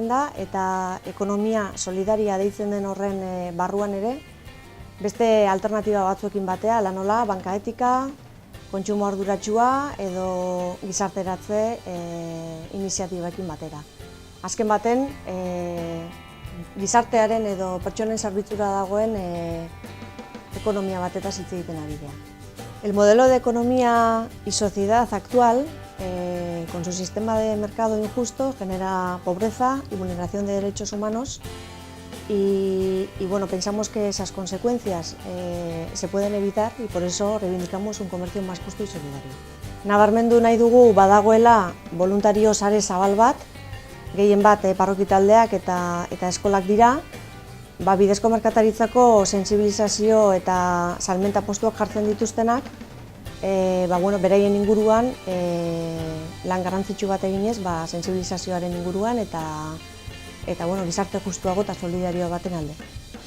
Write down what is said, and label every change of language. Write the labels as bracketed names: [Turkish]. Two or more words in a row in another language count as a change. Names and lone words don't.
[Basque] da eta ekonomia solidaria deitzen den horren barruan ere beste alternatiba batzuekin batea, lanola, banka etika, kontsumo arduratsua edo gizarteratze iniziatibekin batera. Azken baten, gizartearen edo pertsonen zerbitzura dagoen ekonomia batetaz hitz egiten ari dira. [Spanish] El modelo de economía y sociedad actual, con su sistema de mercado injusto, genera pobreza y vulneración de derechos humanos y bueno, pensamos que esas consecuencias se pueden evitar y por eso reivindicamos un comercio más justo y solidario. [Basque] Nabarmendu nahi dugu badagoela voluntario sare zabal bat, gehien bat parrokitaldeak eta eskolak dira, bidezko merkataritzako sentsibilizazio eta salmenta postuak jartzen dituztenak, beraien inguruan lan garrantzitsu bat eginez, sentsibilizazioaren inguruan eta gizarte justuago eta solidarioa baten alde.